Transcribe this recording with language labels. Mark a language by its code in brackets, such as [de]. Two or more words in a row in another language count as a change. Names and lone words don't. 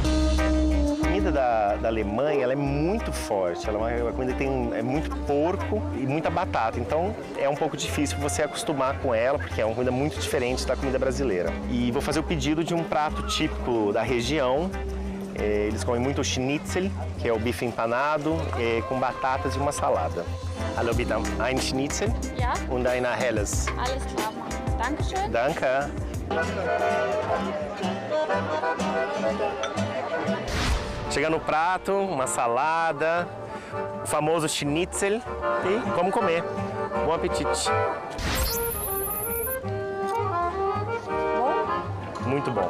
[pt] A comida da Alemanha ela é muito forte, ela é uma comida que tem muito porco e muita batata, então é um pouco difícil você acostumar com ela, porque é uma comida muito diferente da comida brasileira. E vou fazer o pedido de um prato típico da região. Eles comem muito schnitzel, que é o bife empanado, com batatas e uma salada. [de] Hallo bitte, ein Schnitzel Ja? und eine helles. Alles klar, Dankeschön. Danke. [pt] Chega no prato, uma salada, o famoso schnitzel e vamos comer. Bom apetite. Muito bom.